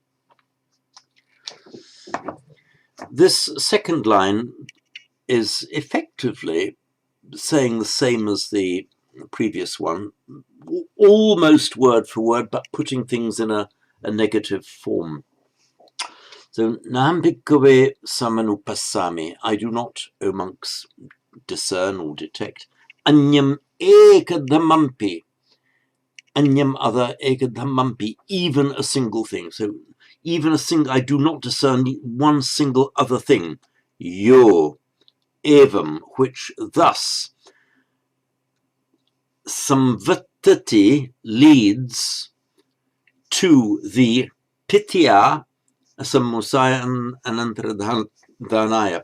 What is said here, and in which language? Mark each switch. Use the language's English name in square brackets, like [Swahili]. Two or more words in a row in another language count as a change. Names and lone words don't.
[English] This second line is effectively saying the same as the previous one, almost word for word, but putting things in a negative form. So, [Pali] Naham bhikkhave samanupassami, [English] I do not, O monks, discern or detect. [Pali] Anyam ekadhamampi, anyam [English] other ekadhamampi, even a single thing. So, even a single, I do not discern one single other thing. [Pali] Yo, evam, [English] which thus, samvattati leads to the [Pali] titya, asammosaya [English] and anantaradhanaya.